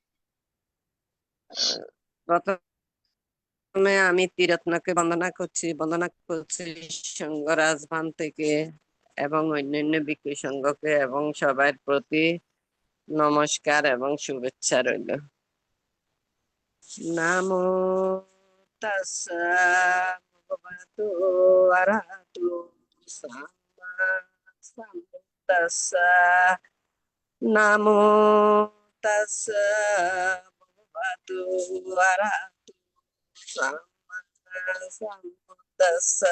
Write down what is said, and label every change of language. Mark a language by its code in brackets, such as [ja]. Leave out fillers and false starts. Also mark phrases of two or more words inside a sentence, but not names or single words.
[bn] প্রথমে আমি ত্রিরত্নকে বন্দনা করছি সংঘরাজ ভান থেকে এবং অন্যান্য ভিক্ষু সংঘকে এবং সবার প্রতি নমস্কার এবং শুভেচ্ছা রইল। [pi] নামো তাস্সা ভগবতো আরহাতো সাম্মা সাম্বুদ্দাস্সা। নামো তাস্সা ভগবতো আরহাতো সাম্মা সাম্বুদ্দাস্সা।